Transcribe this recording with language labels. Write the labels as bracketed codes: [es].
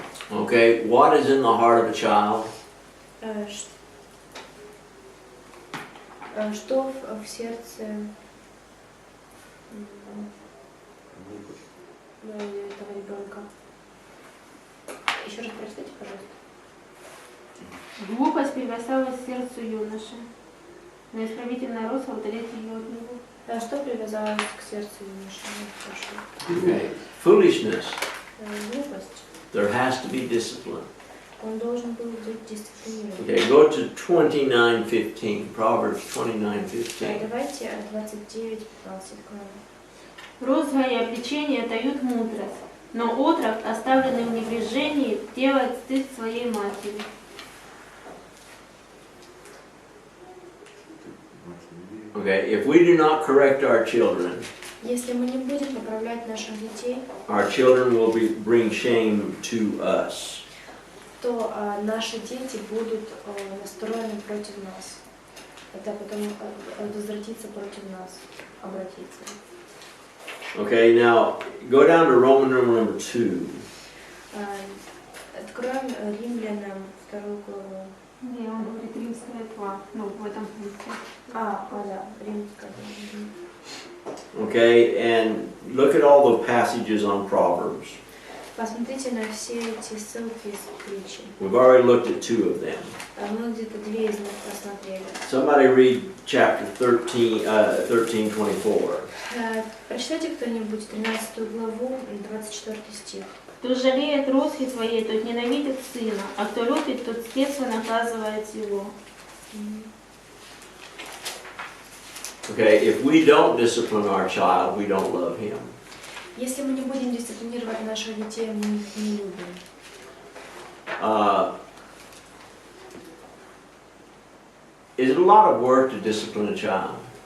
[en] Okay, what is in the heart of a child? [ru] Что в сердце этого ребенка? Еще раз прочитайте, пожалуйста. Глупость привязалась к сердцу юноши, но исправительная роза удалит ее от него. Что привязалось к сердцу юноши? [en] Okay, foolishness. [ru] Глупость. [en] There has to be discipline. [ru] Он должен был быть дисциплинирован. [en] Okay, go to 29:15. Proverbs 29:15. [ru] Давайте 29:15. Розга и обличение дают мудрость, но отрок, оставленный в небрежении, делает стыд своей матери. [en] Okay, if we do not correct our children, [ru] если мы не будем поправлять наших детей, [en] our children will bring shame to us. [ru] То наши дети будут настроены против нас. Это потом возвратится против нас, обратиться. [en] Okay, now go down to Roman number 2. [ru] Откроем Римлянам 2 главу. Не, он говорит Римская 2, ну в этом пункте. Да, Римская. [en] Okay, and look at all the passages on Proverbs. [ru] Посмотрите на все эти ссылки из притчи. [en] We've already looked at 2 of them. [ru] Мы где-то 2 из них посмотрели. [en] Somebody read chapter 13:24. [ru] Прочитайте кто-нибудь 13 главу, 24 стих. Кто жалеет розги своей, тот ненавидит сына, а кто любит, тот с детства наказывает его. [en] Okay, if we don't discipline our child, we don't love him. [ru] Если мы не будем дисциплинировать наших детей, мы их не любим. [en] Is it a lot of work to discipline a child?